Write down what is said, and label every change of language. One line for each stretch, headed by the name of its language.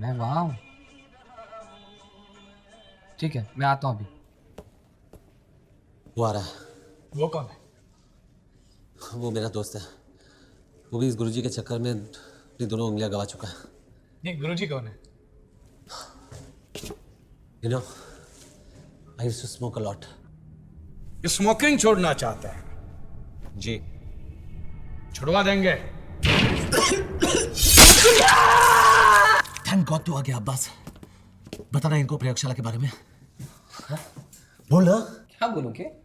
Hindi: मैं वहाँ हूँ। ठीक है, मैं आता हूँ अभी। वो आ रहा है। वो कौन है? वो मेरा दोस्त है। वो भी इस गुरुजी के चक्कर में अपनी दोनों उंगलियां गवा चुका है। नहीं, गुरुजी कौन है?
English: You know, I used to smoke a lot.
Hindi: ये स्मोकिंग छोड़ना चाहता है? जी। छुड़वा देंगे।
English: thank God
Hindi: तू आ गया अब्बास। बता ना इनको प्रयोगशाला के बारे में। हाँ? बोल ना। क्या बोलूं के?